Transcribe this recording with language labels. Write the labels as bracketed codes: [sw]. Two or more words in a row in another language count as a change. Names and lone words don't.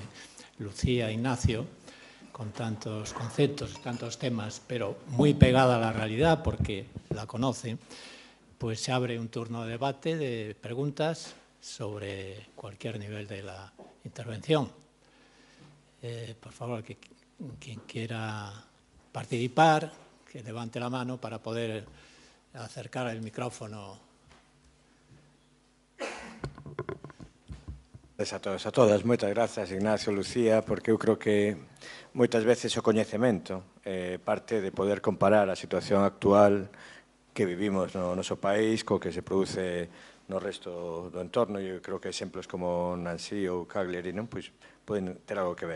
[es] Lucía e Ignacio, con tantos conceptos, tantos temas, pero muy pegada a la realidad porque la conoce, pues se abre un turno de debate, de preguntas sobre cualquier nivel de la intervención. Por favor, quien quiera participar, que levante la mano para poder acercar el micrófono. A todos, [gl] a todas, moitas grazas, Ignacio, Lucía, porque eu creo que moitas veces o coñecemento parte de poder comparar a situación actual que vivimos no noso país co que se produce no resto do entorno. Eu creo que exemplos como Nancy ou Cagliari non, pois, poden ter algo que ver.